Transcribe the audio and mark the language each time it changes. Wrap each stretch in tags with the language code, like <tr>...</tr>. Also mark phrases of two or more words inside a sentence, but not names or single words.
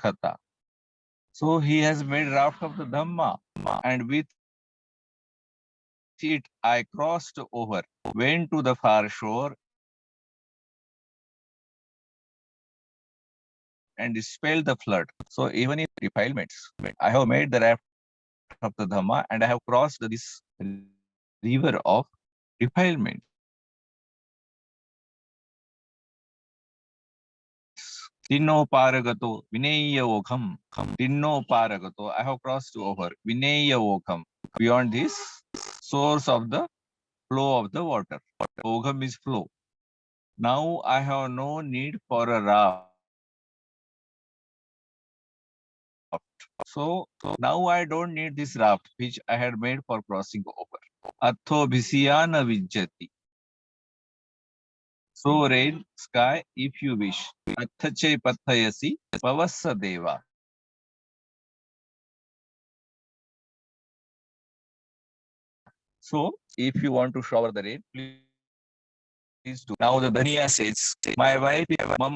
<en>So he has made raft of the Dhamma, and with it I crossed over, went to the far shore, and expelled the flood. So even if there is defilements, I have made the raft of the Dhamma, and I have crossed this river of defilements.</en> <pi>Tinno paragato vinaya ogham. Tinno paragato.</pi> <en>I have crossed over</en> <pi>vinaya ogham.</pi> <en>Beyond this source of the flow of the water. Ogham is flow. Now I have no need for a raft. So now I don't need this raft which I had made for crossing over.</en> <pi>Atho bhisiyana vijjati.</pi> <en>So rain, sky, if you wish.</en> <pi>Athache pathayasi pavassa deva.</pi> <en>So if you want to shower the rain, please do. Now the Dhaniya says, my wife is</en> <pi>mama alola.</pi>